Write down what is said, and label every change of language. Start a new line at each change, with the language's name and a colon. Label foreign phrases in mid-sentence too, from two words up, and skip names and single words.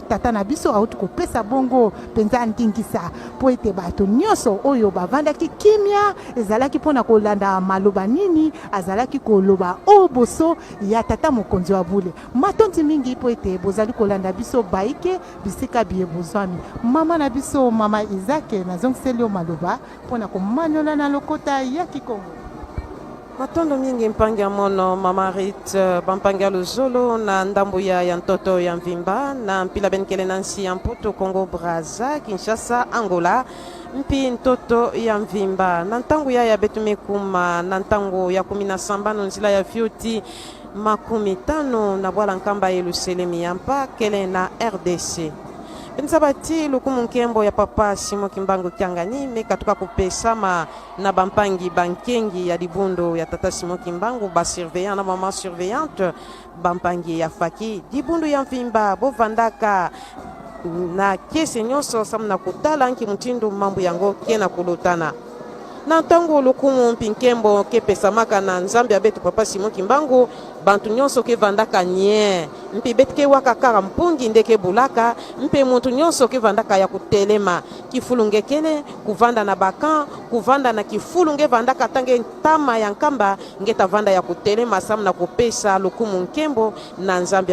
Lingala: tata na biso auti kopesa bongo mpenza ndingisa po ete bato nyonso oyo bavandaki kimia ezalaki mpona kolanda maloba nini azalaki koloba o boso ya tata mokonzi wa bule matondi mingi po ete bozali kolanda biso baike bisika biye bozwami mama na biso mama Izake nazongiseli yo maloba mpona komanyola na lokota ya Kikongo.
Kituba (Democratic Republic of Congo): Matondo mingi mpangi ya mono mama Rit bampangi ya luzolo na ndambu ya ntoto ya mvimba na mpila benkele nansi ya mputu Congo Brazza Kinshasa Angola mpi ntoto ya mvimba na ntangu ya betumekuma na ntangu ya 17 nzila ya fiuti 50 na bwala nkamba Yerusalemu yampa kele na RDC Benzabati lukumu nkembo ya papa Simon Kimbangu Kiangani mekatuka kupesama na bampangi bankengi ya dibundo ya tata Simon Kimbangu ba surveillant na maman surveillante bampangi ya faki dibundo ya mvimba bovandaka na kese nyonso samna kutala nki mutindo mambo yango kena kulutana na ntango lukumu mpinkembo kepesamaka na nzambe abetu papa Simon Kimbangu bantu nyonso ke vandaka nye mpi betike waka kara mpungi ndeke bulaka mpe muntu nyonso ke vandaka ya kutelema kifulunge kele kuvanda na bakan kuvanda na kifulunge vandaka tange ntama ya nkamba ngeta vanda ya kutelema samna kupesa lukumu nkembo na nzambe